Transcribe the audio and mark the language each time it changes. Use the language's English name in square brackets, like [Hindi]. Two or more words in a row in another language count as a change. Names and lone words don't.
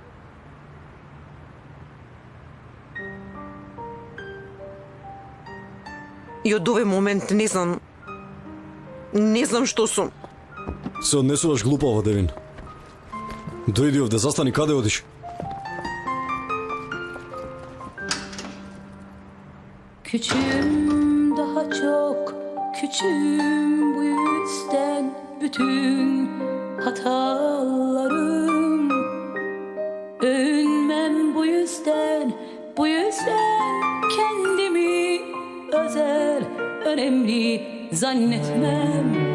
[Macedonian] И од овој момент не знам што сум. Се однесуваш глупаво, Девин. Дојди овде, застани, каде одиш? [Turkish] Küçüğüm, daha çok küçüğüm, bu yüzden bütün hatalarım. Övünmem bu yüzden kendimi özel, önemli zannetmem.